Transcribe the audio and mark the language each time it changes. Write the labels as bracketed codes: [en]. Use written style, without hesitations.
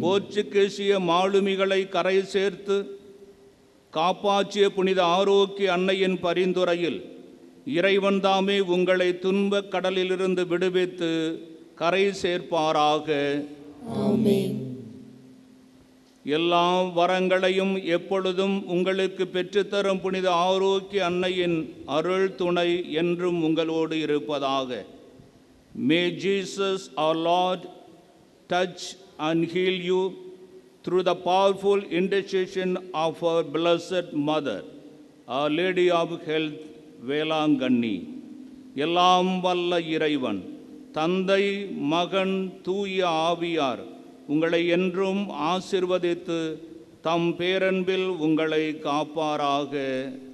[ta] போர்ச்சுகீசிய மாலுமிகளை கரை சேர்த்து காப்பாற்றிய புனித ஆரோக்கிய அன்னையின் பரிந்துரையில் இறைவன் தாமே உங்களை துன்பக் கடலிலிருந்து விடுவித்து கரை சேர்ப்பாராக. ஆமென். எல்லா வரங்களையும் எப்பொழுதும் உங்களுக்கு பெற்றுத்தரும் புனித ஆரோக்கிய அன்னையின் அருள் துணை என்றும் உங்களோடு இருப்பதாக. [en] May Jesus our Lord touch and heal you through the powerful intercession of our Blessed Mother, Our Lady of Health, Velankanni. [ta] எல்லாம் வல்ல இறைவன் தந்தை, மகன், தூய ஆவியார் உங்களை என்றும் ஆசிர்வதித்து தம் பேரன்பில் உங்களை காப்பாராக.